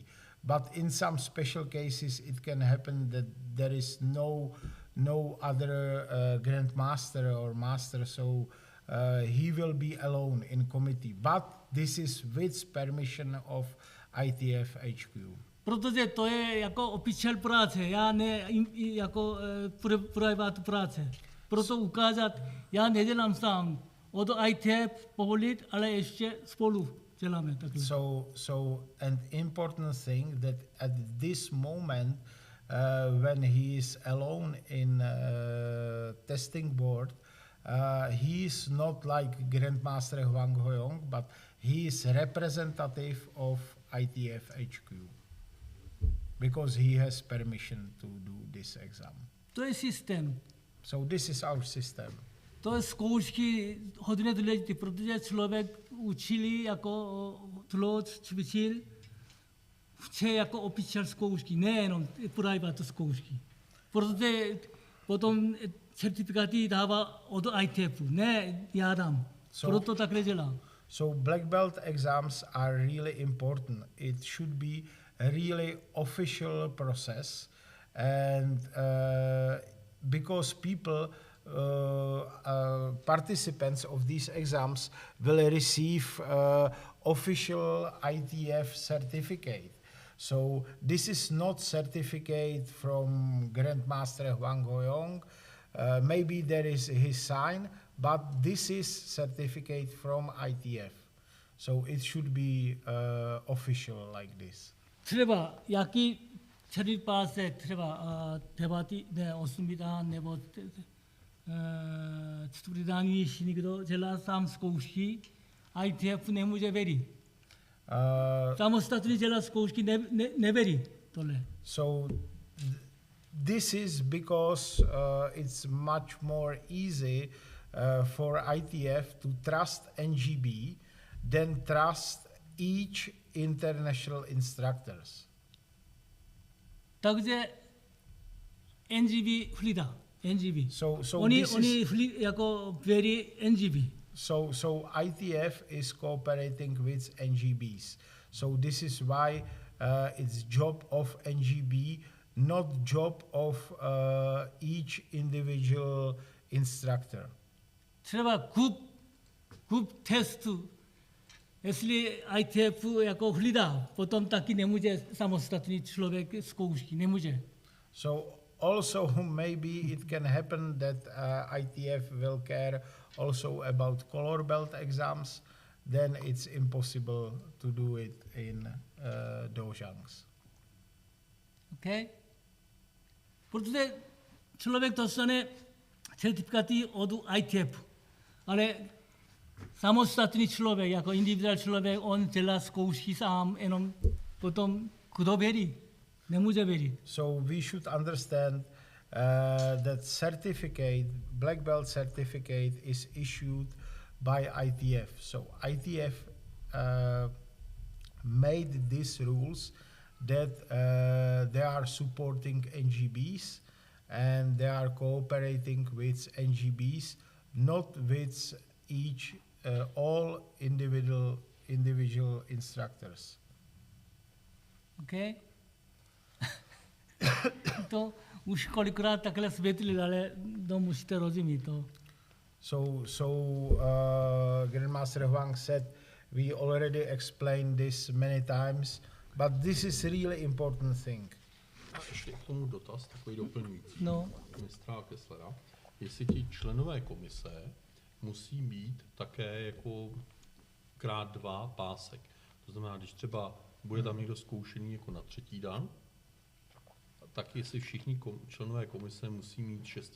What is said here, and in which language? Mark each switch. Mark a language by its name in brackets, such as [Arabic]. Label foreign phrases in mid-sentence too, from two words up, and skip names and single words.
[English] But in some special cases it can happen that there is no other Grandmaster or master, so he will be alone in committee. But this is with permission of ITF HQ. [Czech] Protože to je jako official práce, já ne jako privát práce. Proto ukázat, já nedělám sám. Od ITF povolit, ale ještě spolu děláme takhle. [English] So an important thing that at this moment when he is alone in testing board, he is not like Grandmaster Hwang Ho-yong, but he is representative of ITF HQ. Because he has permission to do this exam. [Czech] To je systém. [English] So this is our system. [Czech] To je zkoušky hodně důležité, protože člověk učili jako tlot, cvičil, chce jako official zkoušky, nejenom private zkoušky. Protože potom certifikáty dává od ITF, ne já dám. Proto takhle dělám. [English] So black belt exams are really important. It should be a really official process, and because people, participants of these exams will receive official ITF certificate. So this is not certificate from Grandmaster Hwang Ho-yong. Maybe there is his sign, but this is certificate from ITF. So it should be official like this. [Czech] třeba jaký černý pásek, třeba debaty ne 8 dán nebo 4 dán, když někdo dělá sám zkoušky, ITF nemůže věřit. Samostatně dělá zkoušky nevěří tohle. [English] So this is because it's much more easy for ITF to trust NGB than trust each international instructors. [Czech] Takže NGB hlídá. NGB. Oni jako věří NGB. [English] So ITF is cooperating with NGBs. So this is why it's job of NGB, not job of each individual instructor. [Czech] Třeba kup testu, jestli ITF jako hlídá, potom taky nemůže samostatný člověk zkoušky, nemůže. [English] So also maybe it can happen that ITF will care also about color belt exams, then it's impossible to do it in dojang's. Okay? [Czech] Protože člověk dostane certifikáty od ITF, ale samostatný člověk, jako individuál člověk, on dělá zkoušky sám, jenom potom kdo věří, nemůže věřit. [English] So we should understand that certificate, black belt certificate, is issued by ITF. So ITF made these rules that they are supporting NGBs and they are cooperating with NGBs, not with each all individual instructors. Okay? [Czech] To už kolikrát takhle světlili, ale to musíte rozumět to. [English] So Grandmaster Hwang said, we already explained this many times, but this is really important thing. [Czech] A ještě k tomu dotaz, takový doplňující. No. Mistra Kesslera. Jestli ti členové komise musí mít také jako krát 2 pásek. To znamená, když třeba bude tam někdo zkoušený jako na 3. dan, tak jestli všichni členové komise musí mít 6.